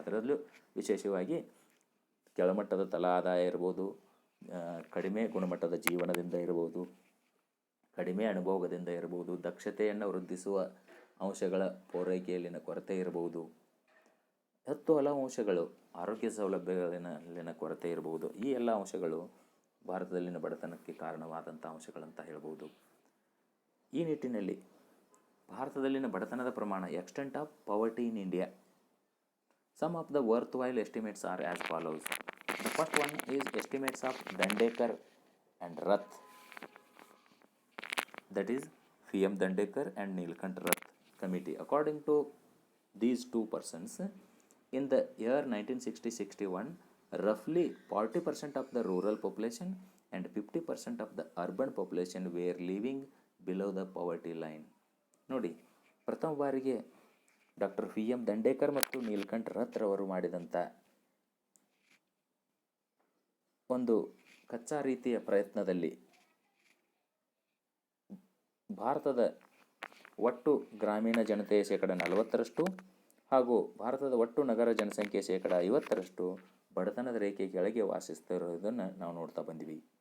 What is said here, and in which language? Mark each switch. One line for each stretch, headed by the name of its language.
Kannada: ಅದರಲ್ಲೂ ವಿಶೇಷವಾಗಿ ಕೆಳಮಟ್ಟದ ತಲಾ ಆದಾಯ ಇರ್ಬೋದು, ಕಡಿಮೆ ಗುಣಮಟ್ಟದ ಜೀವನದಿಂದ ಇರ್ಬೋದು, ಕಡಿಮೆ ಅನುಭೋಗದಿಂದ ಇರ್ಬೋದು, ದಕ್ಷತೆಯನ್ನು ವೃದ್ಧಿಸುವ ಅಂಶಗಳ ಪೂರೈಕೆಯಲ್ಲಿನ ಕೊರತೆ ಇರ್ಬೋದು, ಹಲವು ಅಂಶಗಳು, ಆರೋಗ್ಯ ಸೌಲಭ್ಯಗಳಲ್ಲಿನ ಕೊರತೆ ಇರ್ಬೋದು. ಈ ಎಲ್ಲ ಅಂಶಗಳು ಭಾರತದಲ್ಲಿನ ಬಡತನಕ್ಕೆ ಕಾರಣವಾದಂಥ ಅಂಶಗಳಂತ ಹೇಳ್ಬೋದು. ಈ ನಿಟ್ಟಿನಲ್ಲಿ ಭಾರತದಲ್ಲಿನ ಬಡತನದ ಪ್ರಮಾಣ,
English: Extent of poverty in India, some of the worthwhile estimates are as follows. The first one is estimates of Dandekar and Rath, that is PM Dandekar and Nilkant Rath committee. According to these two persons, in the year 1960-61, roughly 40% of the rural population and 50% of the urban population were living below the poverty line.
Kannada: ನೋಡಿ, ಪ್ರಥಮ ಬಾರಿಗೆ doctor PM ದಂಡೇಕರ್ ಮತ್ತು ನೀಲ್ಕಂಠ್ ರಥ್ ರವರು ಮಾಡಿದಂಥ ಒಂದು ಕಚ್ಚಾ ರೀತಿಯ ಪ್ರಯತ್ನದಲ್ಲಿ ಭಾರತದ ಒಟ್ಟು ಗ್ರಾಮೀಣ ಜನತೆಯ 40% ಹಾಗೂ ಭಾರತದ ಒಟ್ಟು ನಗರ ಜನಸಂಖ್ಯೆ 50% ಬಡತನದ ರೇಖೆ ಕೆಳಗೆ ವಾಸಿಸ್ತಿರೋದನ್ನು ನಾವು ನೋಡ್ತಾ ಬಂದ್ವಿ.